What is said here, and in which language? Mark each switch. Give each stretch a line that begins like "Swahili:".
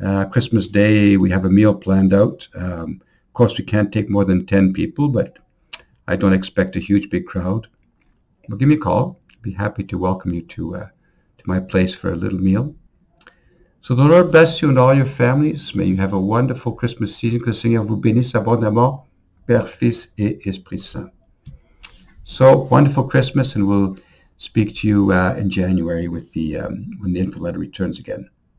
English: Christmas Day, we have a meal planned out. Of course, we can't take more than 10 people, but I don't expect a huge, big crowd. Well, give me a call. I'd be happy to welcome you to my place for a little meal. So the Lord bless you and all your families. May you have a wonderful Christmas season.
French: Que le Seigneur vous bénisse abondamment, Père, Fils et Esprit Saint.
English: So wonderful Christmas, and we'll speak to you in January with when the info letter returns again.